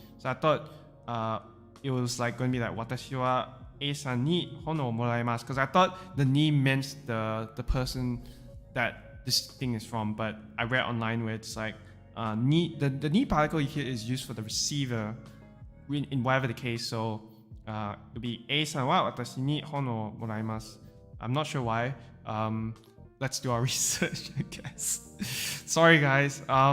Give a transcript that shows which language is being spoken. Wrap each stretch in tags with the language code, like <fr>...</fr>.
<en>So I thought it was like going to be like</en> <ja>私は A さんに本をもらいます,</ja> <en>because I thought the ni meant the person that this thing is from, but I read online where it's like ni, the ni particle here is used for the receiver in whatever the case. So it would be</en> <ja>A さんは私に本をもらいます.</ja> <en>I'm not sure why. Let's do our research, I guess. Sorry guys.</en>